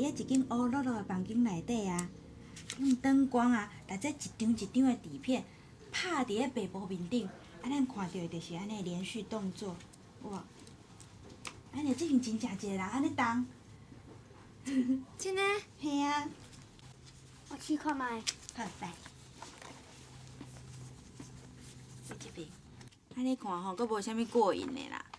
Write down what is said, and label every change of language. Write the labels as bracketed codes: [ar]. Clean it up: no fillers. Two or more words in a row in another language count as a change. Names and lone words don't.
[nan] 间乌落落的房间内底啊，用灯光啊，内底一张一张的底片拍伫咧白布面顶，啊，咱看到的就是安尼连续动作，哇！安尼即爿真正一个人安尼动。真的？嘿啊。我试看卖。好，来。这边，安尼看吼，阁无啥物过瘾的啦。